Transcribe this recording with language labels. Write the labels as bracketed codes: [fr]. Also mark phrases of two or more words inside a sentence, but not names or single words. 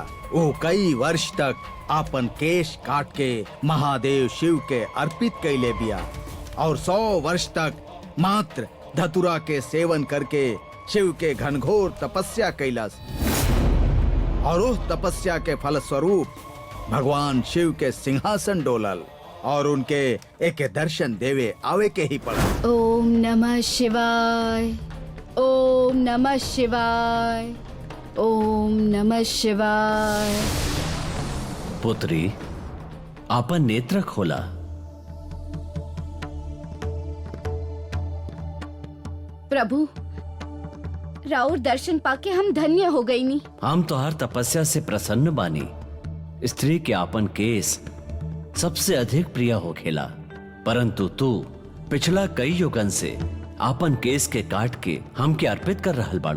[bho] वो कई वर्ष तक आपन केश काट के महादेव शिव के अर्पित कैले बिया और 100 वर्ष तक मात्र धतुरा के सेवन करके शिव के घनघोर तपस्या कैलस और उस तपस्या के फल स्वरूप भगवान शिव के सिंहासन डोलल और उनके एक दर्शन देवे आवे के ही पड़ा। [sa] ओम नमः शिवाय, ओम नमः शिवाय, ओम नमः शिवाय। [bho] पुत्री, आपन नेत्र खोला। प्रभु, राउर दर्शन पाके हम धन्य हो गई नी। हम तो हर तपस्या से प्रसन्न बानी। स्त्री के आपन केस सबसे अधिक प्रिय हो खेला, परंतु तू पिछला कई युगन से आपन केस के काट के हमके अर्पित कर रहल बाड़ू।